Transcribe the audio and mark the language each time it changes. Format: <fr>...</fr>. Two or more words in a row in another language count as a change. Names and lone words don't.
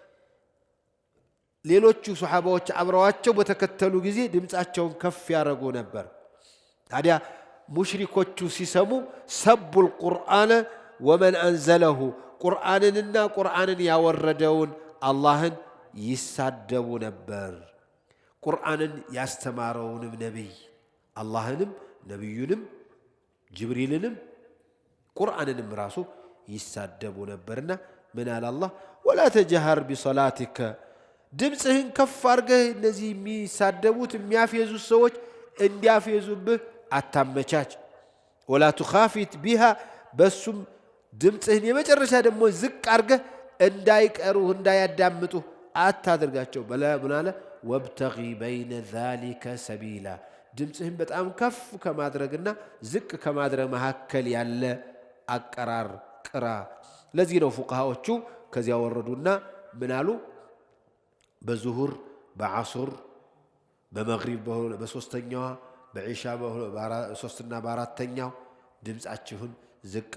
<am>ሌሎቹ ሱሐባዎች አብረዋቸው በተከተሉ ጊዜ ድምጻቸውን ከፍ ያረጉ ነበር ታዲያ ሙሽሪኮቹ ሲሰሙ</am> <ar>سبوا القرآن ومن أنزله</ar> <am>ቁርአንንና ቁርአንን ያወረደውን አላህን ይሳደቡ ነበር ቁርአንን ያስተማረውንም ነብይ አላህንም ነብዩንም ጅብሪልንም ቁርአንንም ራሱ ይሳደቡ ነበርና ምን አለ አላህ</am> <ar>ولا تجهر بصلاتك</ar> <am>ድምጽህን ከፍ አድርገህ እነዚህ የሚሳደቡት የሚያፈዙ ሰዎች እንዲያፈዙብህ አታመቻች</am> <ar>ولا تخافت بها</ar> <am>በሱም ድምጽህን የመጨረሻ ደግሞ ዝቅ አድርገህ እንዳይቀሩ እንዳያዳምጡ አታድርጋቸው በላ ብናለ</am> <ar>وابتغي بين ذلك سبيلا</ar> <am>ድምጽህን በጣም ከፍ ከማድረግና ዝቅ ከማድረግ መካከል ያለ አቀራር ቅራ ለዚህ ነው ፉቃሃዎቹ ከዚያ ወረዱና ምናሉ በዙሁር በዓሱር በመግሪብ በሶስተኛው በኢሻ በሶስትና በአራተኛው ድምጻችሁን ዝቅ</am>